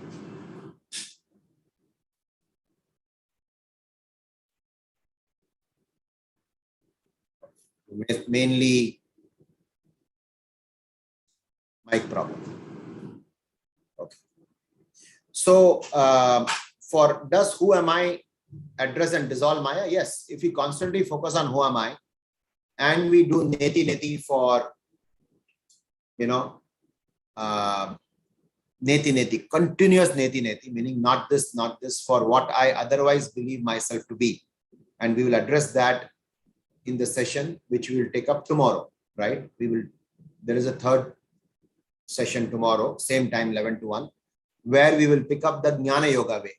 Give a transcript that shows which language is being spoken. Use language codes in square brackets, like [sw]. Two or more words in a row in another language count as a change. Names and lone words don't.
[en] Mainly mic problem. Okay. So for does who am I address and dissolve Maya? Yes. If we constantly focus on who am I and we do [sa] neti neti [en] for, [sa] neti neti, [en] continuous [sa] neti neti, [en] meaning not this, for what I otherwise believe myself to be. And we will address that in the session, which we will take up tomorrow, right? There is a 3rd session tomorrow, same time, 11 to 1, where we will pick up the Jnana Yoga way.